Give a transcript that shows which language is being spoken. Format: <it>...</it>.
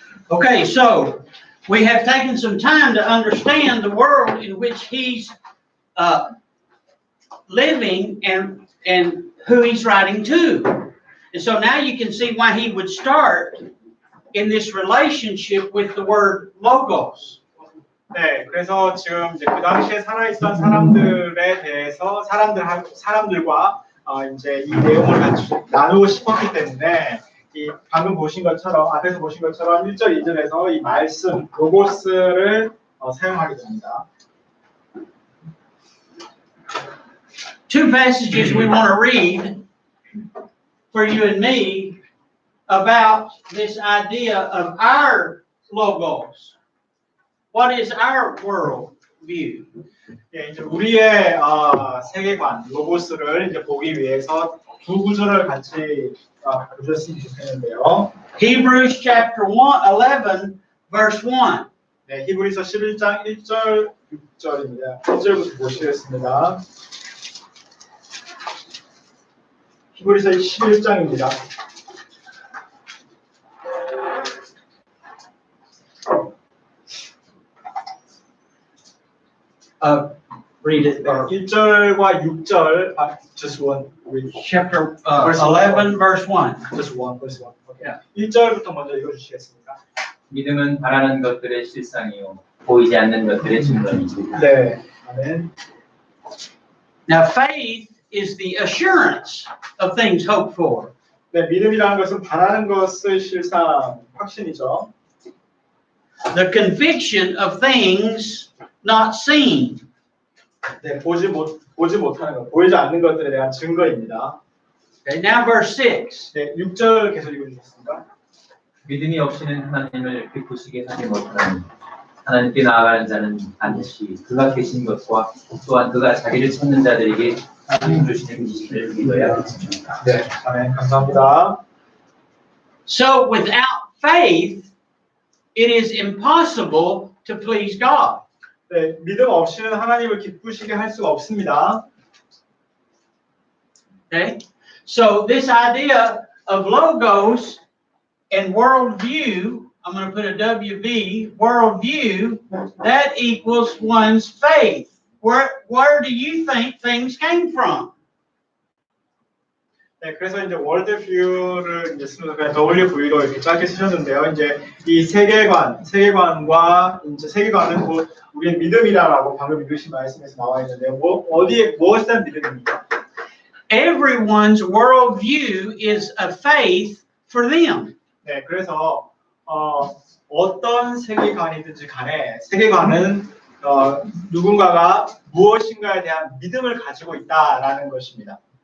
<en>Okay, so we have taken some time to understand the world in which he's living and who he's writing to. And so now you can see why he would start in this relationship with the word logos.</en> <ko>네, 그래서 지금 이제 그 당시에 살아있던 사람들에 대해서 사람들과 이제 이 내용을 같이 나누고 싶었기 때문에 이 방금 보신 것처럼 앞에서 보신 것처럼 1절, 2절에서 이 말씀 로고스를 사용하게 됩니다.</ko> <en>Two passages we want to read for you and me about this idea of our logos. What is our world view?</en> <ko>예, 이제 우리의 세계관 로고스를 이제 보기 위해서 두 구절을 같이 보셨으면 좋겠는데요.</ko> <en>Hebrews chapter 11 verse 1.</en> <ko>네, 히브리서 11장 1절 6절입니다. 1절부터 보시겠습니다. 히브리서 11장입니다.</ko> <en>Read it.</en> <ko>1절과 6절,</ko> <en>just one. Read. Chapter Verse 11, verse 1. Just one, verse 1. Okay. Yeah.</en> <ko>1절부터 먼저 읽어주시겠습니까? 믿음은 바라는 것들의 실상이요 보이지 않는 것들의 증거입니다. 네. 아멘.</ko> <en>Now, faith is the assurance of things hoped for.</en> <ko>네, 믿음이라는 것은 바라는 것의 실상, 확신이죠.</ko> <en>The conviction of things not seen.</en> <ko>네, 보지 못하는 것, 보이지 않는 것들에 대한 증거입니다.</ko> <en>Okay, now verse 6.</en> <ko>네, 6절 계속 읽어주셨습니까? 믿음이 없이는 하나님을 기쁘시게 하지 못하니 하나님께 나아가는 자는 반드시 그가 계신 것과 또한 그가 자기를 찾는 자들에게 하나님 주시는 지식을 믿어야겠습니다. 네, 아멘. 감사합니다.</ko> <en>So, without faith, it is impossible to please God.</en> <ko>네, 믿음 없이는 하나님을 기쁘시게 할 수가 없습니다.</ko> <en>Okay? So, this idea of logos and worldview, I'm going to put a WV, worldview, that equals one's faith. Where do you think things came from?</en> <ko>네, 그래서 이제 월드뷰를 이제 쓰면서 그냥 WV로 이렇게 짧게 쓰셨는데요. 이제 이 세계관과 이제 세계관은 곧 우리의 믿음이라고 방금 읽으신 말씀에서 나와 있는데요. 무엇에 대한 믿음입니까?</ko> <en>Everyone's worldview is a faith for them.</en> <ko>네, 그래서 어떤 세계관이든지 간에 세계관은 누군가가 무엇인가에 대한 믿음을 가지고 있다라는 것입니다.</ko>